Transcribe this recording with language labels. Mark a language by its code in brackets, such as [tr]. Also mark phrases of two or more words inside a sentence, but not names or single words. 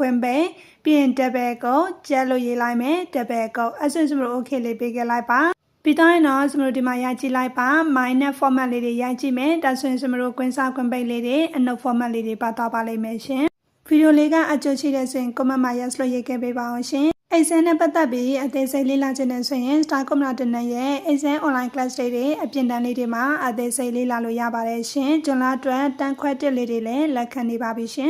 [my] င်းပိတ်ပြီးရင် double ကိုကျက်လို့ရေးလိုက်မယ် double ကိုအဲ့ဆိုရင် okay လေးပေးခဲ့လိုက်ပါပြီးတော့နော်စမတို့ဒီမှာရိုက်ကြည့်လိုက်ပါ [en] minus format [my] လေးတွေရိုက်ကြည့်မယ်ဒါဆိုရင်စမတို့ကွင်းစာကွင်းပိတ်လေးတွေအနှုတ် format လေးတွေပါသွားပါလိမ့်မယ်ရှင်ဗီဒီယိုလေးကအကျိုးရှိတဲ့ဆိုရင် comment မှာ yes လို့ရေးခဲ့ပေးပါအောင်ရှင် exam နဲ့ပတ်သက်ပြီးအသေးစိတ်လေ့လာခြင်းနဲ့ဆိုရင် Star Community ရဲ့ [en] exam online class [my] တွေအပြင်တန်းလေးတွေမှာအသေးစိတ်လေ့လာလို့ရပါတယ်ရှင်ဂျွန်လာအတွက်တန်းခွဲတစ်လေးတွေလည်းလက်ခံနေပါပြီရှင်